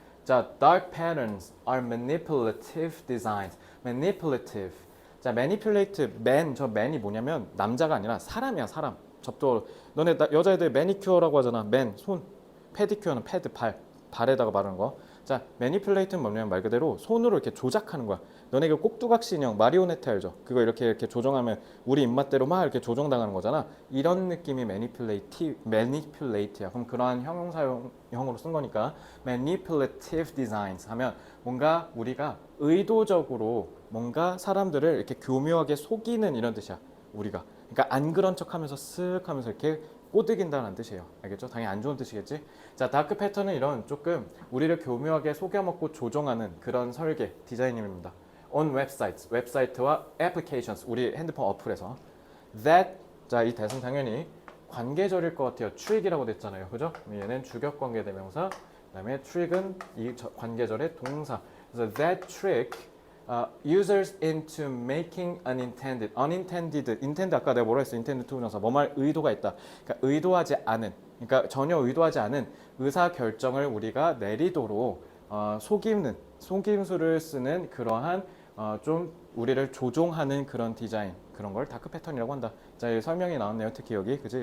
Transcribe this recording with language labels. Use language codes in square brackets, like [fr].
[en] 자, dark patterns are manipulative designs. manipulative. [ko] 자, manipulate, man, 저 man이 뭐냐면 남자가 아니라 사람이야, 사람. 접도. 너네 여자애들 매니큐어라고 하잖아. man, 손. 페디큐어는 패드, 발에다가 바르는 거. 자, manipulate는 뭐냐면 말 그대로 손으로 이렇게 조작하는 거야. 너네 그 꼭두각시 인형 마리오네트 알죠? 그거 이렇게 조정하면 우리 입맛대로 막 이렇게 조정당하는 거잖아. 이런 느낌이 manipulate야. 그럼 그러한 형용사형으로 쓴 거니까 manipulative designs 하면 뭔가 우리가 의도적으로 뭔가 사람들을 이렇게 교묘하게 속이는 이런 뜻이야. 우리가. 그러니까 안 그런 척하면서 쓱 하면서 이렇게 꼬드긴다는 뜻이에요. 알겠죠? 당연히 안 좋은 뜻이겠지? 자, 다크 패턴은 이런 조금 우리를 교묘하게 속여먹고 조종하는 그런 설계, 디자인입니다. On websites, 웹사이트와 applications, 우리 핸드폰 어플에서 that, 자, 이 대상 당연히 관계절일 것 같아요. trick이라고 됐잖아요. 그죠? 얘는 주격관계 대명사, 그 다음에 trick은 이 관계절의 동사. [en] 그래서 that trick users into making unintended, intend 아까 내가 뭐라 했어? [ko] intend to 부정사 뭐말 의도가 있다. 그러니까 의도하지 않은, 그러니까 전혀 의도하지 않은 의사 결정을 우리가 내리도록 속임수를 쓰는 그러한 좀 우리를 조종하는 그런 디자인 그런 걸 다크 패턴이라고 한다. 자, 여기 설명이 나왔네요. 특히 여기 그지?